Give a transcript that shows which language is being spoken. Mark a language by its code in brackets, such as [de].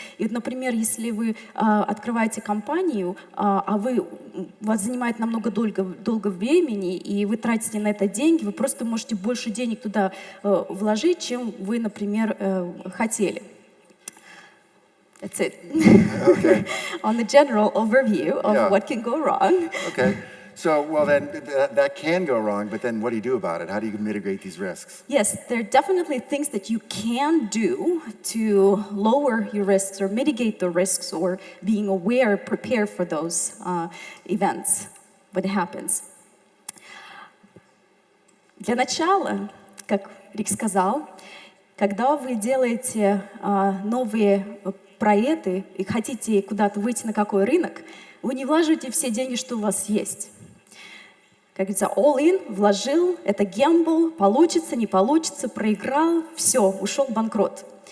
[ru] И например, если вы открываете компанию, вас занимает намного долго времени, и вы тратите на это деньги, вы просто можете больше денег туда вложить, чем вы, например, хотели. [en] That's it. Okay. On the general overview of what can go wrong. Okay. So, well, then that can go wrong, but then what do you do about it? How do you mitigate these risks? Yes, there are definitely things that you can do to lower your risks or mitigate the risks, or being aware, prepare for those events when it happens. [ru] Для начала, как Рик сказал, когда вы делаете новые проекты и хотите куда-то выйти на какой рынок, вы не вложите все деньги, что у вас есть. Как говорится, [en] all in, [ru] вложил, это гэмбл, получится, не получится, проиграл, все, ушел в банкрот.